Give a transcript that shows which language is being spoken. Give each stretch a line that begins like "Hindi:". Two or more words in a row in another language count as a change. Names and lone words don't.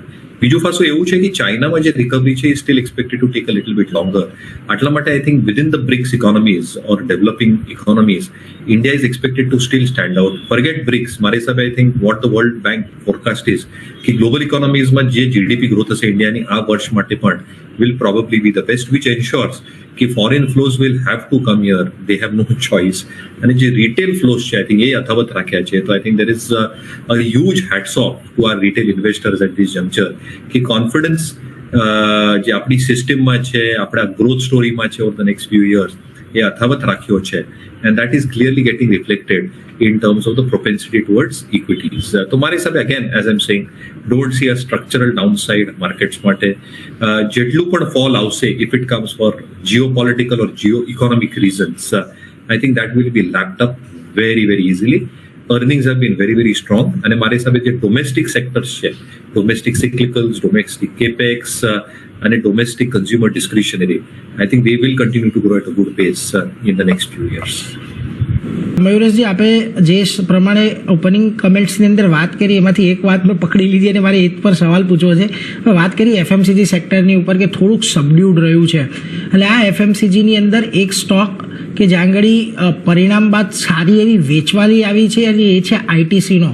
Gujarati: બીજું પાછું એવું છે કે ચાઇનામાં જે રિકવરી છે એ
English: still expected to take a little bit longer.
Gujarati: આટલા માટે
English: I think within the BRICS economies or developing economies, India is expected to still stand out. Forget BRICS,
Gujarati: મારા હિસાબે
English: I think what the World Bank forecast is
Gujarati: કે ગ્લોબલ ઇકોનોમીઝમાં જે GDP ગ્રોથ હશે ઇન્ડિયાની આ વર્ષ માટે પણ
English: will probably be the best, which ensures કે foreign flows will have to come here. They have no choice.
Gujarati: અને જે
English: retail flows
Gujarati: છે,
English: I think
Gujarati: એ યથાવત રાખ્યા છે. તો
English: I think there is a huge hats off to our retail investors at this juncture
Gujarati: કે કોન્ફિડન્સ જે આપણી સિસ્ટમમાં છે, આપણા ગ્રોથ સ્ટોરીમાં છે
English: over the next few years,
Gujarati: એ યથાવત રાખ્યો છે.
English: And that is clearly getting reflected in terms of the propensity towards equities.
Gujarati: તો મારી હિસાબે
English: again, as I'm saying, don't see a structural downside markets માટે.
Gujarati: જેટલું પણ ફોલ આવશે,
English: if it comes for geopolitical or geo-economic reasons, I think that will be lapped up very, very easily. Earnings have been very, very strong.
Gujarati: અને મારી હિસાબે જે
English: domestic sectors છે, domestic cyclicals, domestic capex અને domestic consumer discretionary, I think they will continue to grow at a good pace in the next few years.
Gujarati: મયુરેશજી, આપણે જે પ્રમાણે
English: opening comments
Gujarati: અંદર વાત કરી એમાંથી એક વાત મેં પકડી લીધી અને મારે એ પર સવાલ પૂછવો છે. વાત કરી FMCG સેક્ટરની ઉપર કે થોડુંક સબડ્યુડ રહ્યું છે, એટલે આ FMCGની અંદર એક સ્ટોક કે જ્યાં આગળ પરિણામ બાદ સારી એવી વેચવાલી આવી છે અને એ છે ITCનો.